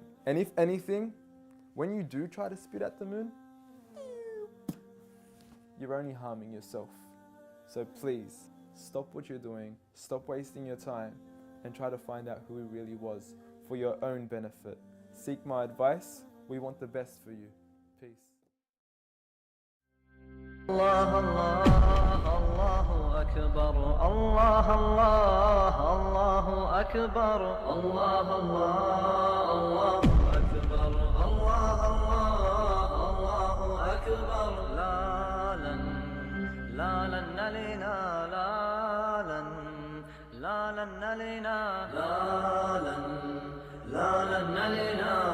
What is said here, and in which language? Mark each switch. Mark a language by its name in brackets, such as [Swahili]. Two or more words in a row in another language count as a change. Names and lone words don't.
[English] And if anything, when you do try to spit at the moon, you're only harming yourself. So please, stop what you're doing, stop wasting your time, and try to find out who he really was for your own benefit. Seek my advice. We want the best for you. Peace. [Arabic] الله، الله، الله أكبر. الله، الله، الله أكبر. الله، الله، الله أكبر. الله، الله، الله أكبر. La lan nalina, la lan nalina, la lan nalina.